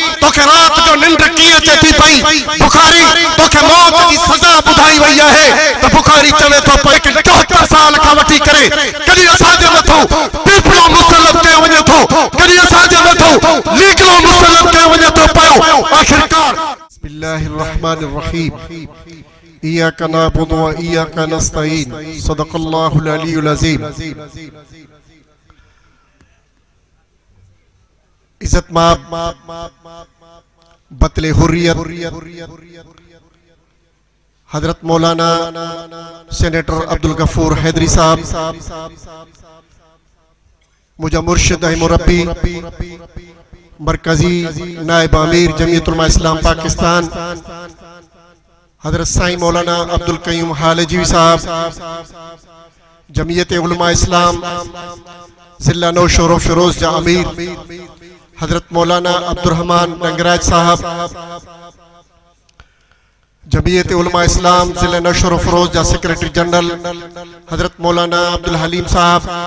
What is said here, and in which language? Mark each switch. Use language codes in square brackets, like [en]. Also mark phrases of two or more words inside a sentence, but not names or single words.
[sd] तोखे रात जो निंड कीअं अचे थी पई बुखारी तोखे मौत जी सज़ा ॿुधाई वई आहे त बुखारी चवे थो पई कि 74 साल खां वठी करे कॾहिं असांजे मथां पीपलो मुसलत कयो वञे थो कॾहिं असांजे मथां लीगलो मुसलत कयो वञे थो पियो आख़िरकार [ar] بسم الله الرحمن الرحيم إياك نعبد وإياك نستعين صدق الله العلي العظيم. [sd] इज्जत माब बतले हुर्रियत हजरत मौलाना सेनेटर अब्दुल गफूर हैदरी साहब मुझा मुर्शिद है मुरब्बी मरकजी नायब अमीर जमीयत उलमा इस्लाम पाकिस्तान हजरत साईं मौलाना अब्दुल कयूम हालजी साहब जमीयत उलमा इस्लाम जिला नौशहर फिरोज जा अमीर हजरत मौलाना अब्दुर्रहमान डंगराज साहब जमीयत उलमा इस्लाम जिला नौशहर फिरोज जा सेक्रेटरी जनरल हजरत मौलाना अब्दुल हलीम साहब